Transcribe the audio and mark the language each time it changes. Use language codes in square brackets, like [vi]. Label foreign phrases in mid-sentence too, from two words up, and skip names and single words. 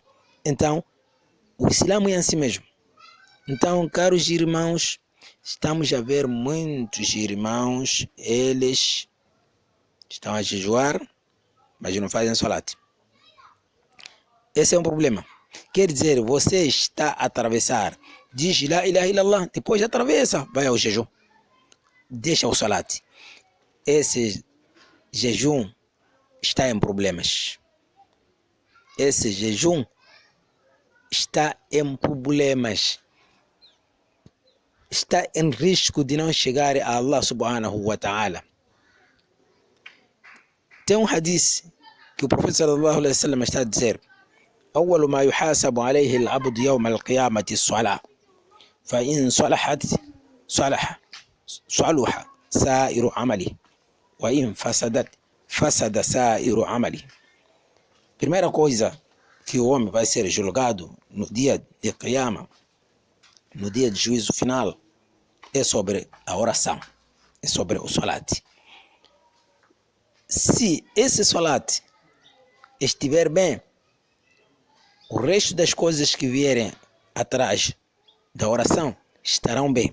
[pt] Então, o Islã é assim mesmo. Então, caros irmãos, estamos a ver muitos irmãos, eles estão a jejuar, mas não fazem salat. Esse é um problema. Quer dizer, você está a atravessar, diz [ar] لا إله إلا الله, [pt] depois atravessa, vai ao jejum, deixa o salat. Esse jejum está em problemas. Esse jejum está em problemas. Está em risco de não chegar a [ar] الله سبحانه وتعالى. [pt] Tem um hadith que o profeta [ar] صلى الله عليه وسلم [pt] está a dizer: [ar] أول ما يحاسب عليه العبد يوم القيامة الصلاة فإن صلحت صلح سائر عمله وإن فسدت فسد سائر عمله. [pt] Primeira coisa que o homem vai ser julgado no dia de Qiyama, no dia de juízo final, é sobre a oração, é sobre o salat. Se esse salat estiver bem, o resto das coisas que vierem atrás da oração estarão bem.